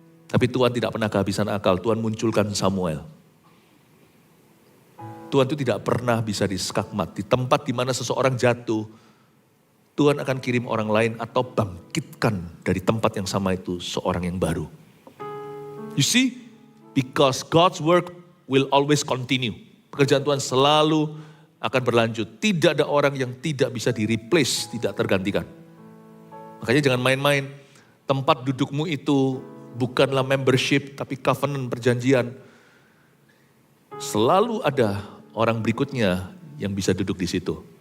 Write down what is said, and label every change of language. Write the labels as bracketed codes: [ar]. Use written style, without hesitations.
[id] Tapi Tuhan tidak pernah kehabisan akal, Tuhan munculkan Samuel. Tuhan itu tidak pernah bisa diskakmat. Di tempat di mana seseorang jatuh, Tuhan akan kirim orang lain atau bangkitkan dari tempat yang sama itu seorang yang baru. [en] You see, because God's work will always continue. [id] Pekerjaan Tuhan selalu akan berlanjut. Tidak ada orang yang tidak bisa di-replace, tidak tergantikan. Makanya jangan main-main. Tempat dudukmu itu bukanlah membership, tapi covenant perjanjian. Selalu ada orang berikutnya yang bisa duduk di situ.